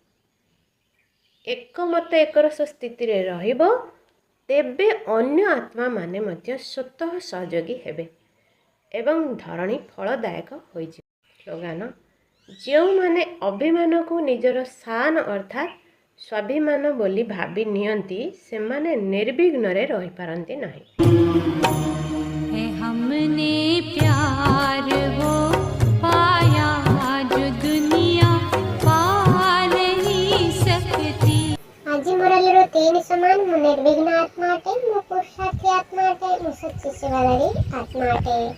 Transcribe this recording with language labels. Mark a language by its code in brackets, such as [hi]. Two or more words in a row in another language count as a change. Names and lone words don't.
[or] ଏକମତ ଏକରସ ସ୍ଥିତିରେ ରହିବ, ତେବେ ଅନ୍ୟ ଆତ୍ମାମାନେ ମଧ୍ୟ ସ୍ୱତଃ ସହଯୋଗୀ ହେବେ ଏବଂ ଧରଣୀ ଫଳଦାୟକ ହୋଇଯିବ। ସ୍ଲୋଗାନ: ଯେଉଁମାନେ ଅଭିମାନକୁ ନିଜର ଶାନ ଅର୍ଥାତ୍ ସ୍ୱାଭିମାନ ବୋଲି ଭାବି ନିଅନ୍ତି, ସେମାନେ ନିର୍ବିଘ୍ନରେ ରହିପାରନ୍ତି ନାହିଁ। [hi] हमने प्यार वो पाया जो दुनिया पा नहीं सकती। [or] ଆଜି ମୁରଲୀର 3 ସମାନ। ମୁଁ ନିର୍ବିଘ୍ନ ଆତ୍ମା ଅଟେ, ମୁଁ ପୁରୁଷାର୍ଥୀ ଆତ୍ମା ଅଟେ, ମୁଁ ସଚ୍ଚି ସେବାଦାରୀ ଆତ୍ମା ଅଟେ।